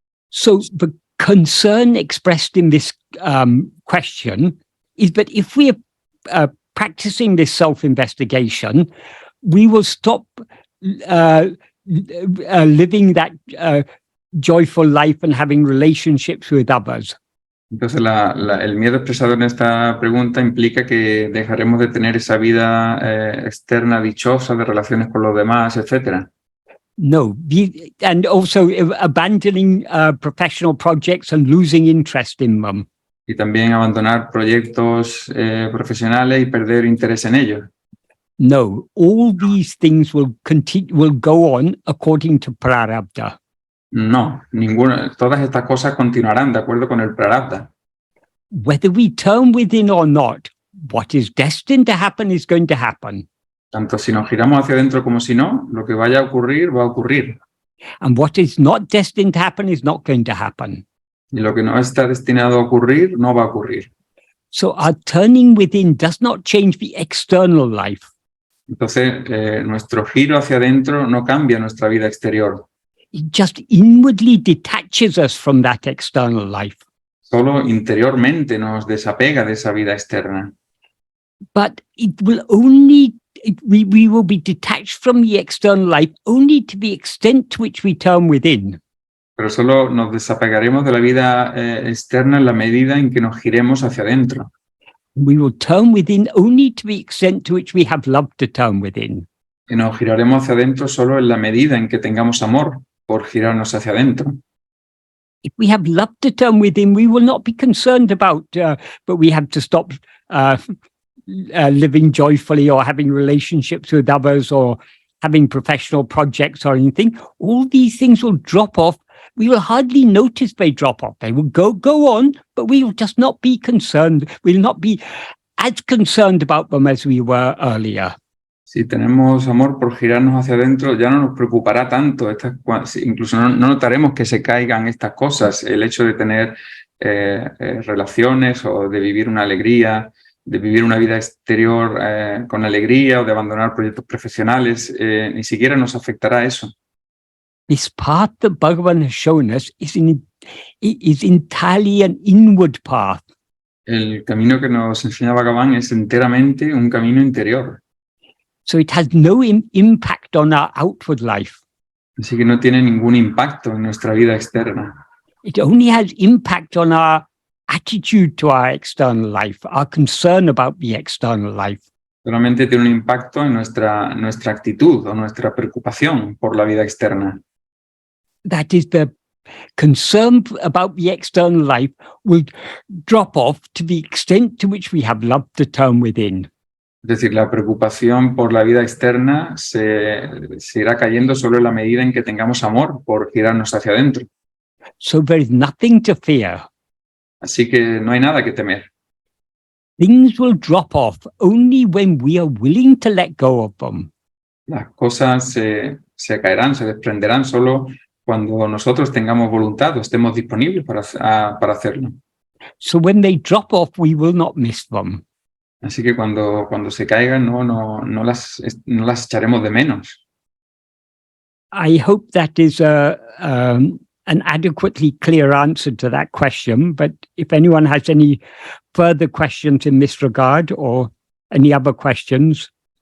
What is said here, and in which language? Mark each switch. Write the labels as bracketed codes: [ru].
[en] So the concern expressed in this question is that if we are practicing this self-investigation, we will stop living that joyful life and having relationships with others. [es] Entonces, el miedo expresado en esta pregunta implica que dejaremos de tener esa vida externa dichosa de relaciones con los demás, etc. [en] No, and also abandoning professional projects and losing interest in them. [es] Y también abandonar proyectos profesionales y perder interés en ellos. [en] No, all these things will go on according to prarabdha. [es] No, todas estas cosas continuarán de acuerdo con el prarabdha. [en] Whether we turn within or not, what is destined to happen is going to happen. [es] Tanto si nos giramos hacia adentro como si no, lo que vaya a ocurrir, va a ocurrir. [en] And what is not destined to happen is not going to happen. [es] Y lo que no está destinado a ocurrir, no va a ocurrir. [en] So our turning within does not change the external life. [es] Entonces, nuestro giro hacia adentro no cambia nuestra vida exterior. [en] It just inwardly detaches us from that external life. [es] Solo interiormente nos desapega de esa vida externa. [en] But it will only, we will be detached from the external life only to the extent to which we turn within. [es] Pero solo nos desapegaremos de la vida externa en la medida en que nos giremos hacia adentro. [en] We will turn within only to the extent to which we have love to turn within. [es] Y nos giraremos hacia adentro solo en la medida en que tengamos amor por girarnos hacia adentro. [en] If we have love to turn within, we will not be concerned about, but we have to stop living joyfully or having relationships with others or having professional projects or anything. All these things will drop off. We will hardly notice they drop off. They will go on, but we will just not be concerned. We'll not be as concerned about them as we were earlier. [es] Si tenemos amor por girarnos hacia adentro, ya no nos preocupará tanto. Incluso no notaremos que se caigan estas cosas. El hecho de tener relaciones o de vivir una alegría, de vivir una vida exterior con alegría o de abandonar proyectos profesionales, ni siquiera nos afectará eso. [en] This path that Bhagavan has shown us is entirely an inward path. [es] El camino que nos enseña Bhagavan es enteramente un camino interior. [en] So it has no impact on our outward life. [es] Así que no tiene ningún impacto en nuestra vida externa. [en] It only has impact on our attitude to our external life, our concern about the external life. [es] Solamente tiene un impacto en nuestra actitud o nuestra preocupación por la vida externa. [en] That is, the concern about the external life will drop off to the extent to which we have love to turn within. [es] Es decir, la preocupación por la vida externa se irá cayendo solo en la medida en que tengamos amor por girarnos hacia adentro. [en] So there is nothing to fear. [es] Así que no hay nada que temer. [en] Things will drop off only when we are willing to let go of them. [es] Las cosas se caerán, se desprenderán solo cuando nosotros tengamos voluntad o estemos disponibles para hacerlo. [en] So when they drop off, we will not miss them. [es] Así que cuando se caigan, no las echaremos de menos. [en] I hope that is an adequately clear answer to that question. But if anyone has any further questions in this regard or any other questions.